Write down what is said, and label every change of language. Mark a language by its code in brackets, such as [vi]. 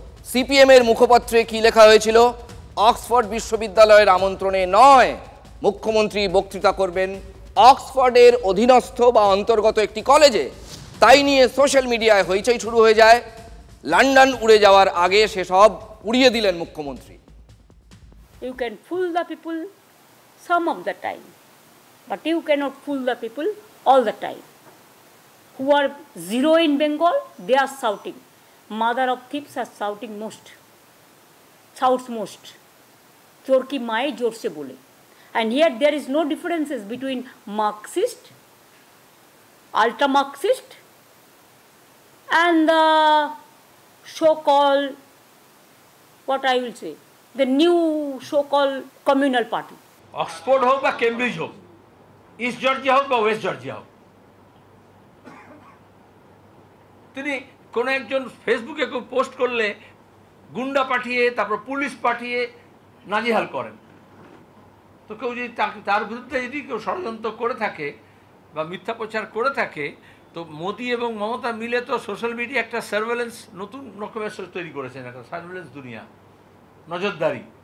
[bn] সিপিএমের মুখপত্রে কি লেখা হয়েছিল? অক্সফোর্ড বিশ্ববিদ্যালয়ের আমন্ত্রণে নয়, মুখ্যমন্ত্রী বক্তৃতা করবেন অক্সফোর্ডের অধীনস্থ বা অন্তর্গত একটি কলেজে। তাই নিয়ে সোশ্যাল মিডিয়ায় হইচই শুরু হয়ে যায়। লন্ডন উড়ে যাওয়ার আগে সেসব উড়িয়ে দিলেন মুখ্যমন্ত্রী। [en] You can fool the people some of the time, but you cannot fool the people all the time. Who are zero in Bengal, they are shouting. Mother of thieves are shouting most. Shouts most. [hi] Chor ki maaye jor se bole. [en] And here there is no differences between Marxist, ultra Marxist, and the so-called, what I will say, the new so-called communal party. [bn] Oxford হোক বা Cambridge হোক, east Georgia হোক বা West Georgia হোক, তিনি কোনো একজন ফেসবুকে কেউ পোস্ট করলে গুন্ডা পাঠিয়ে, তারপর পুলিশ পাঠিয়ে নাজেহাল করেন। তো কেউ যদি তার বিরুদ্ধে যদি কেউ ষড়যন্ত্র করে থাকে বা মিথ্যা প্রচার করে থাকে, তো মোদি এবং মমতা মিলে তো সোশ্যাল মিডিয়া একটা সার্ভেলেন্স, নতুন রকমের তৈরি করেছেন, একটা সার্ভেলেন্স দুনিয়া, নজরদারি।